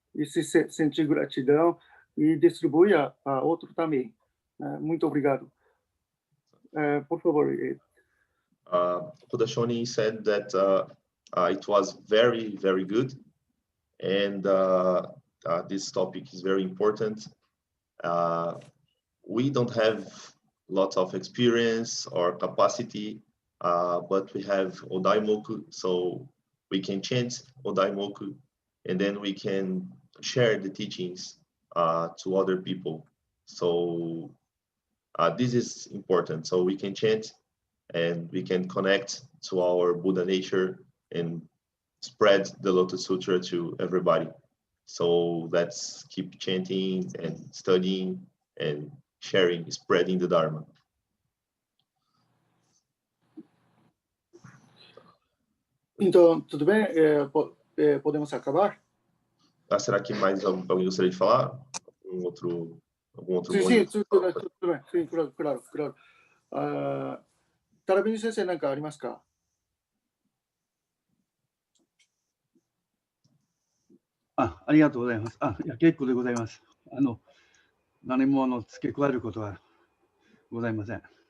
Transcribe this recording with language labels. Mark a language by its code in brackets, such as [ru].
[pt] E se sentir gratidão e distribui a outro também. Muito obrigado. Por favor. [en] Buddha Shonin said that it was very, very good, and this topic is very important. We don't have lots of experience or capacity, but we have Odaimoku, so we can chant Odaimoku, and then we can share the teachings to other people. So this is important. So we can chant and we can connect to our Buddha nature and spread the Lotus Sutra to everybody. So let's keep chanting and studying and sharing, spreading the Dharma. [pt] Então, tudo bem? Podemos acabar? Será que mais alguém gostaria de falar? Algum outro Sim, tudo bem. Sim, claro. [ja] タラベニ先生何かありますか？ありがとうございます。いや、結構でございます。何も付け加えることはございません。